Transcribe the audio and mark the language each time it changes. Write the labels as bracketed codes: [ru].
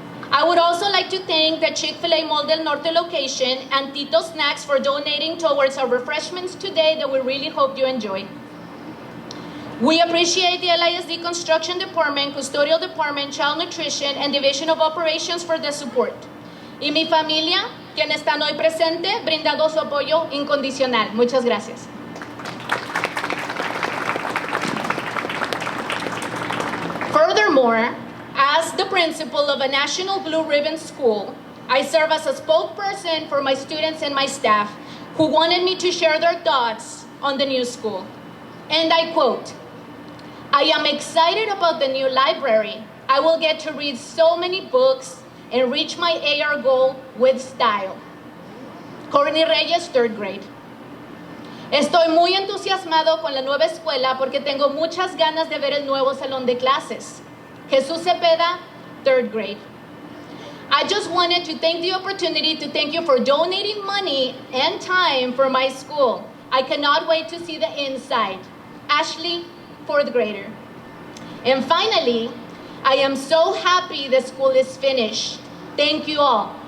[en] I would also like to thank the Chick-fil-A Mall del Norte location and Tito Snacks for donating towards our refreshments today that we really hope you enjoy. We appreciate the LISD Construction Department, Custodial Department, Child Nutrition, and Division of Operations for the support. [es] Y mi familia, quienes están hoy presentes, brindando su apoyo incondicional. Muchas gracias. [en] Furthermore, as the principal of a National Blue Ribbon school, I serve as a spokesperson for my students and my staff who wanted me to share their thoughts on the new school. And I quote, "I am excited about the new library. I will get to read so many books and reach my AR goal with style." Courtney Reyes, 3rd grade. [es] Estoy muy entusiasmado con la nueva escuela porque tengo muchas ganas de ver el nuevo salón de clases. [en] Jesús Cepeda, 3rd grade. I just wanted to take the opportunity to thank you for donating money and time for my school. I cannot wait to see the inside. Ashley, 4th grader. And finally, I am so happy the school is finished. Thank you all.